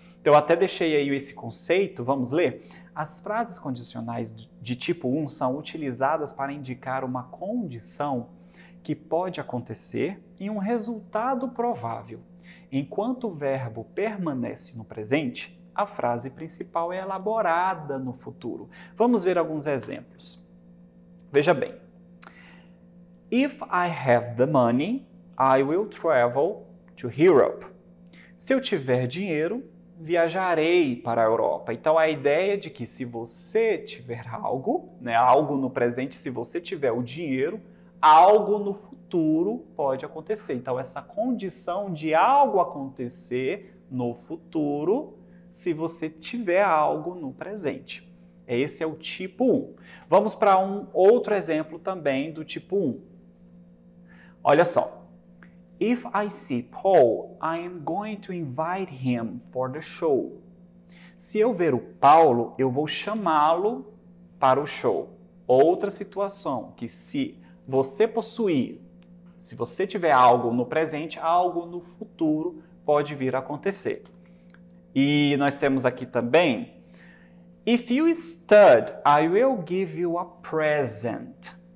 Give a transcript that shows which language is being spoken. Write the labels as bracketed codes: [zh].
[pt] Então, eu até deixei aí esse conceito, vamos ler? As frases condicionais de tipo 1 são utilizadas para indicar uma condição que pode acontecer e um resultado provável. Enquanto o verbo permanece no presente, a frase principal é elaborada no futuro. Vamos ver alguns exemplos. Veja bem. [en] If I have the money, I will travel to Europe. [pt] Se eu tiver dinheiro, viajarei para a Europa. Então, a ideia de que se você tiver algo, né, algo no presente, se você tiver o dinheiro, algo no futuro pode acontecer. Então, essa condição de algo acontecer no futuro, se você tiver algo no presente. Esse é o tipo 1. Vamos para um outro exemplo também do tipo 1. Olha só. [en] If I see Paul, I am going to invite him for the show. [pt] Se eu ver o Paulo, eu vou chamá-lo para o show. Outra situação, que se você possuir, se você tiver algo no presente, algo no futuro pode vir a acontecer. E nós temos aqui também, [en] if you stud, I will give you a present.